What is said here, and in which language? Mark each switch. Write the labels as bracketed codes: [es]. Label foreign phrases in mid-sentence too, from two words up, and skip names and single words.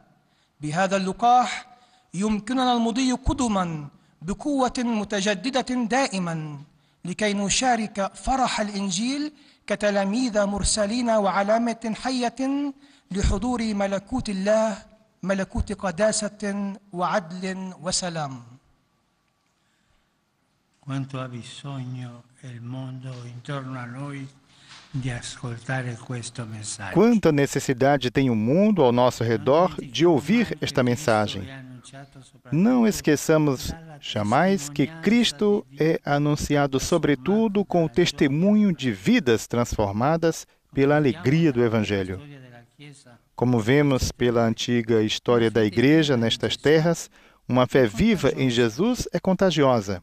[ar] بهذا اللقاح يمكننا المضي قدما بقوة متجددة دائما لكي نشارك فرح الإنجيل كتلاميذ مرسلين وعلامة حية لحضور ملكوت الله، ملكوت قداسة وعدل وسلام. [it] Quanto ha bisogno il mondo intorno a noi di ascoltare questo messaggio. [pt] Quanta necessidade tem o mundo ao nosso redor de ouvir esta mensagem. Não esqueçamos jamais que Cristo é anunciado sobretudo com o testemunho de vidas transformadas pela alegria do Evangelho. Como vemos pela antiga história da Igreja nestas terras, uma fé viva em Jesus é contagiosa.